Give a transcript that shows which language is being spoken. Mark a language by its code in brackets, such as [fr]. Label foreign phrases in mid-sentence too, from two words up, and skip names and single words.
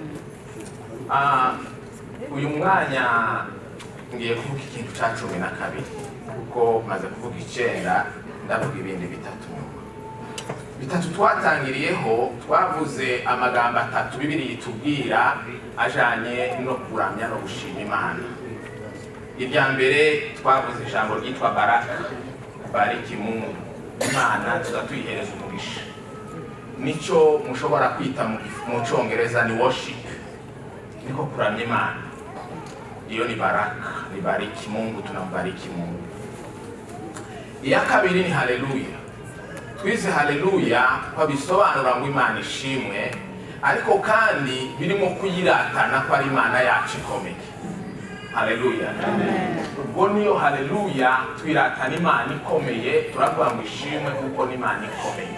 [rn] Uyu mwanya ngiye kuvuga ikintu cya 12, kuko maze kuvuga 9 ndavuga ibindi bitatu twatangiriyeho. Twavuze amagambo 3 Bibiliya itubwira ajanye no kuramya no gushima Imana. Irya mbere twavuze ijambo ryitwa baraka, [sw] bariki Mungu, [rn] Imana tuzatuyihereza umugisha. Nico mushobora kwita mu Cyongereza ni worship, niko kuramya Imana. Iyo ni baraka, ni [sw] bariki Mungu, tunambariki Mungu. [rn] Iya kabiri ni haleluya. Twize haleluya kwa bisobanura ngo Imana ishimwe, ariko kandi birimo kuyiratana ko ari Imana yacu ikomeye. Haleluya. Ubwo niyo haleluya, twiratana Imana ikomeye, turavuga ngo ishimwe kuko ni Imana ikomeye.